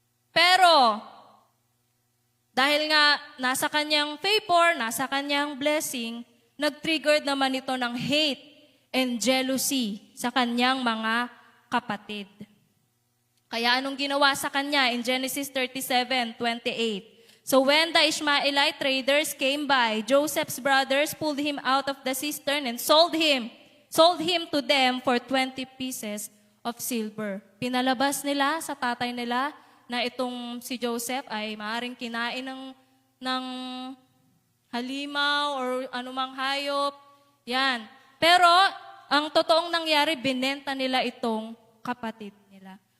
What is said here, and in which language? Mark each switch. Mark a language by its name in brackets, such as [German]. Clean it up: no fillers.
[Filipino] Pero, dahil nga nasa kanyang favor, nasa kanyang blessing, nag-trigger naman ito ng [English] hate and jealousy [Filipino] sa kanyang mga kapatid. Kaya anong ginawa sa kanya in Genesis 37:28? [English] So when the Ishmaelite traders came by, Joseph's brothers pulled him out of the cistern and sold him to them for 20 pieces of silver. [Filipino] Pinalabas nila sa tatay nila na itong si Joseph ay maaaring kinain ng halimaw or anumang hayop. Yan. Pero ang totoong nangyari, binenta nila itong kapatid nila.